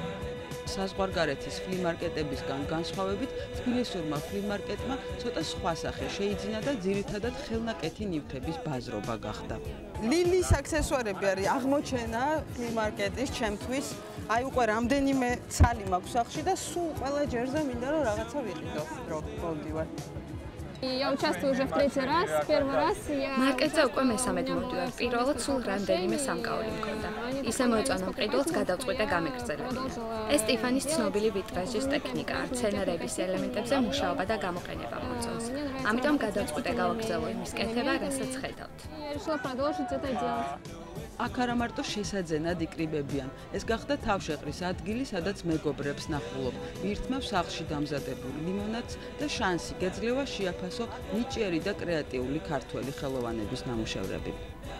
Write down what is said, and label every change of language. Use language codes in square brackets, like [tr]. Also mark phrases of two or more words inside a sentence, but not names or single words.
[ka] საზღვარგარეთის ფლიმარკეტებისგან განსხვავებით, თბილისურმა ფლიმარკეტმა ცოტა სხვა სახე შეიძინა და ძირითადად ხელნაკეთი ნივთების ბაზრობა გახდა. ლილის აქსესუარები არის აღმოჩენა ფლიმარკეტის ჩემთვის. აი უკვე რამდენიმე ცალი მაქვს სახში და სულ ყველა ჯერზე მინდა რომ რაღაცა ვიყიდო, რომ მოვდივარ. [ru] Я участвую уже в 3-й раз. Первый раз я [ka] მარკეტზე უკვე მესამედ მოვდივარ. პირველად სულ რამდენიმე სამკაული მქონდა. ისე მოეწონა მყიდველს გადავწყვიტე და გამეგრძელებინა. ეს სტიფანის ცნობილი ვიტრაჟის ტექნიკაა. სცენარების ელემენტებზე მუშაობა და გამოყენება მოწონს. ამიტომ გადავწყვიტე გავაგრძელო იმის კეთება, რასაც ხედავთ. [ru] Я решила продолжить это делать. [ka] აქ არა მარტო შესაძენად იკრიბებიან. ეს გახდა თავშეყრის ადგილი, სადაც მეგობრებს ნახულობ, ვირთმევ სახლში დამზადებულ ლიმონადს და შანსი გეძლევა შეაფასო ნიჭიერი და კრეატიული ქართველი ხელოვანების ნამუშევრები.